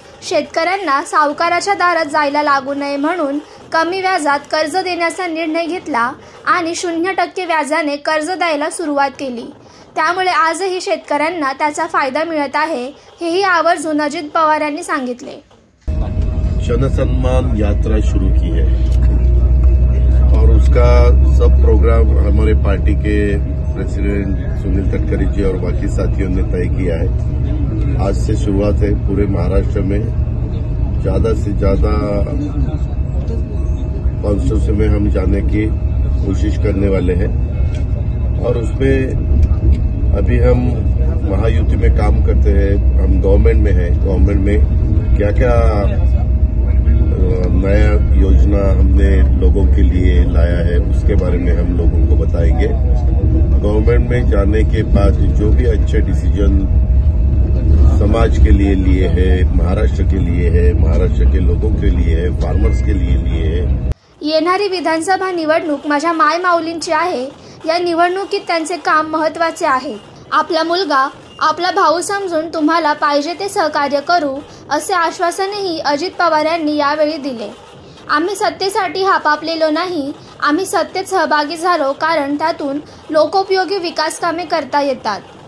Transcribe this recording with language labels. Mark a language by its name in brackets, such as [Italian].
[Marathi] शेतकऱ्यांना सावकाराच्या दारात जायला लागू नये म्हणून कमी व्याजात कर्ज देण्याचा निर्णय घेतला आणि 0% व्याजाने कर्ज द्यायला सुरुवात केली। त्यामुळे आजही शेतकऱ्यांना त्याचा फायदा मिळत आहे, हेही आवर्जून अजित पवार यांनी सांगितले। [Hindi] जनसन्मान यात्रा शुरू की है और उसका सब प्रोग्राम हमारे पार्टी के प्रेसिडेंट सुनील तटकरे जी और बाकी साथियों ने तय किया है। आज से शुरुआत है। पूरे महाराष्ट्र में ज्यादा से ज्यादा कॉन्स्टिट्यूंसी में हम जाने की कोशिश करने वाले हैं और उसमें अभी हम महायुति में काम करते हैं। हम गवर्नमेंट में हैं। गवर्नमेंट में क्या क्या नया योजना हमने लोगों के लिए लाया है उसके बारे में हम लोगों को बताएंगे। गवर्नमेंट में जाने के बाद जो भी अच्छे डिसीजन समाज के लिए है, महाराष्ट्र के लिए है, महाराष्ट्र के लोगों के लिए है, फार्मर्स के लिए है। [Marathi] येणारी विधानसभा निवडणूक माझ्या माय माऊलींची आहे। या निवडणुकीत त्यांचे काम महत्त्वाचे आहे। आपला मुलगा, आपला भाऊ समजून तुम्हाला पाहिजे ते सहकार्य करू, असे आश्वासनही अजित पवार यांनी यावेळी दिले। आम्ही सत्तेसाठी हापापलेलो नाही, आम्ही सत्तेत सहभागी झालो कारण त्यातून लोकोपयोगी विकास कामे करता येतात।